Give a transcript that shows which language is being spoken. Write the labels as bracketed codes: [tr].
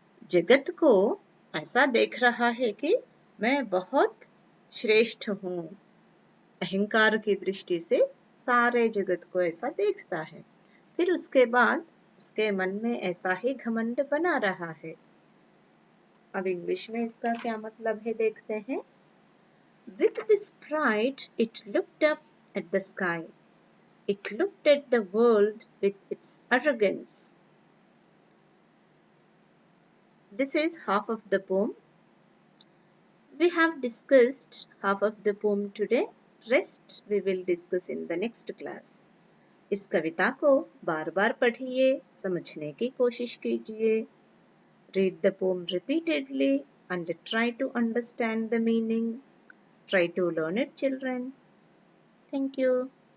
[hi] जगत को ऐसा देख रहा है कि मैं बहुत श्रेष्ठ हूँ। अहंकार की दृष्टि से सारे जगत को ऐसा देखता है। फिर उसके बाद उसके मन में ऐसा ही घमंड बना रहा है। अब इंग्लिश में इसका क्या मतलब है देखते हैं। [en] With this pride it looked up at the sky. It looked at the world with its arrogance. This is half of the poem. We have discussed half of the poem today. Rest we will discuss in the next class. [hi] इस कविता को बार बार पढ़िए, समझने की कोशिश कीजिए। [en] Read the poem repeatedly and try to understand the meaning. Try to learn it, children. Thank you.